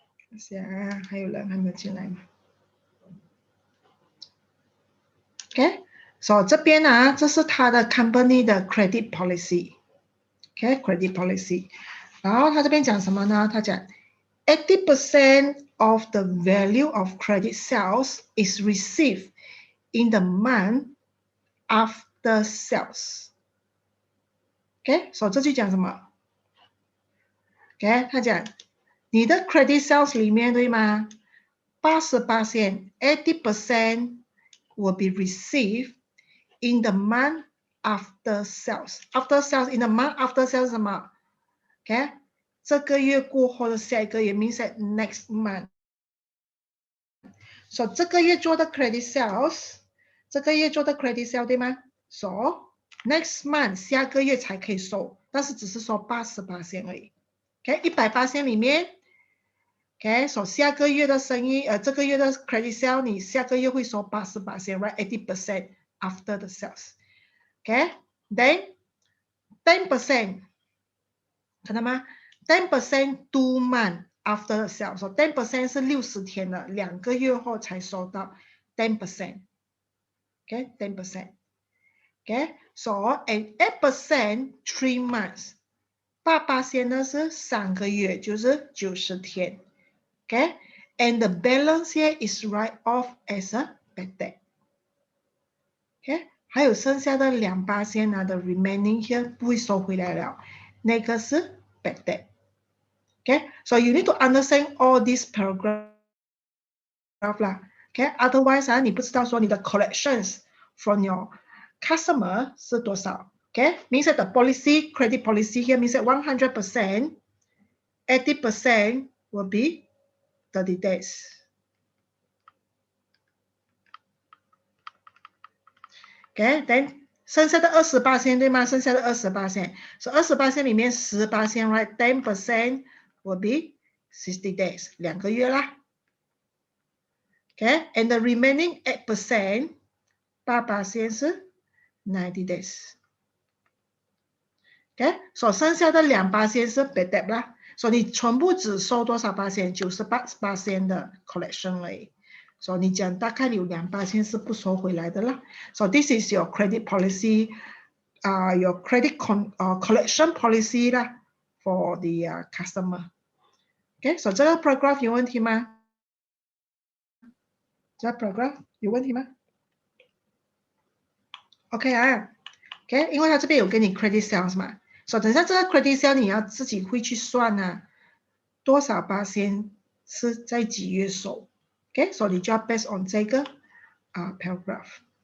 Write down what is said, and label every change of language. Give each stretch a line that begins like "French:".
Chinese: 看下啊，还有人还没有进来吗 ？Okay, so 这边啊，这是他的 company 的 credit policy。Okay, credit policy。然后他这边讲什么呢？他讲
English: 80% of the value of credit sales is received in the month after sales. Okay, so
Chinese: 这句讲什么
English: ？Okay,
Chinese: 他讲你的 credit sales 里面对吗？
English: 80% 80% will be received in the month after sales. After sales, in the month after sales 什么 ？Okay,
Chinese: 这个月过后的下一个月
English: means that next month.
Chinese: So 这个月做的 credit sales， 这个月做的 credit sales 对吗 ？
English: So next month
Chinese: 下个月才可以收，但是只是收80%而已。 OK， 100% 里面 ，OK， so 下个月的生意，这个月的 credit sale 你下个月会收80%， right？
English: 80% after the sales。
Chinese: OK，then 10%， 看到吗 ？
English: 10% 2 month after the sales，
Chinese: so 10% 是60天的，2个月后才收到 10%。OK， 10%。OK， so and 8% 3 months， 8% 呢是3个月，就是90天。
English: Okay, and the balance here is write off as a bad debt.
Chinese: Okay, 还有剩下的2%呢的 remaining here 不会收回来了，那个是 bad debt.
English: Okay, so you need to understand all these paragraph 啦。
Chinese: Okay, otherwise 啊，你不知道说你的
English: collections from your customer
Chinese: 是多少。
English: Okay, means that the policy, credit policy here means that 100%, 80% will be 30 days.
Chinese: Okay, then 剩下的20%对吗？剩下的20%，所以20%里面10%，right？ 10%
English: will be 60 days，
Chinese: 2个月啦。
English: Okay, and the remaining 8%， 8% 是 90 days。
Chinese: Okay， 所剩下的2%是 bad debt 啦，所以你全部只收多少%？ 98% 的 collection 而已。所以你讲大概有2%是不收回来的啦。
English: So this is your credit policy, your credit collection policy 啦 for the customer.
Chinese: Okay, so 这个 paragraph 有问题吗？这个 paragraph 有问题吗 ？OK 啊 ，OK， 因为他这边有给你 credit sales 嘛，所以等下这个 credit sales 你要自己会去算啊，多少%是在几月收 ，OK， 所以你就要
English: based on
Chinese: 这个paragraph。